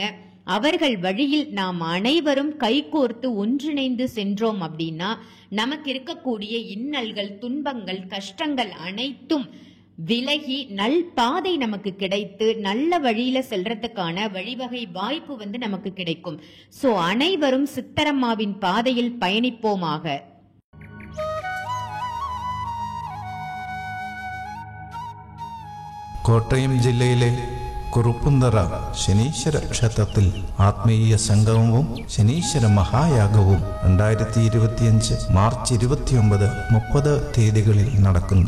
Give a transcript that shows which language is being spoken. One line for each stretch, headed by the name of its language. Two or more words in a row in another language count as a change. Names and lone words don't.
Tamil: அவர்கள் வழியில் நாம் அனைவரும் கைகோர்த்து ஒன்றிணைந்து சென்றோம் அப்படின்னா நமக்கு இருக்கக்கூடிய இன்னல்கள், துன்பங்கள், கஷ்டங்கள் அனைத்தும் விலகி நல் பாதை நமக்கு கிடைத்து நல்ல வழியில செல்றதுக்கான வழிவகை வாய்ப்பு நமக்கு கிடைக்கும். சோ அனைவரும் சித்தரம்மாவின் பாதையில் பயணிப்போமாக.
Malayalam: കോട്ടയം ജില്ലയിലെ കുറുപ്പുന്തറ ശനീശ്വര ക്ഷേത്രത്തിൽ ആത്മീയ സംഗമവും ശനീശ്വര മഹായാഗവും 2025 മാർച്ച് 29, 30 തീയതികളിൽ നടക്കുന്നു.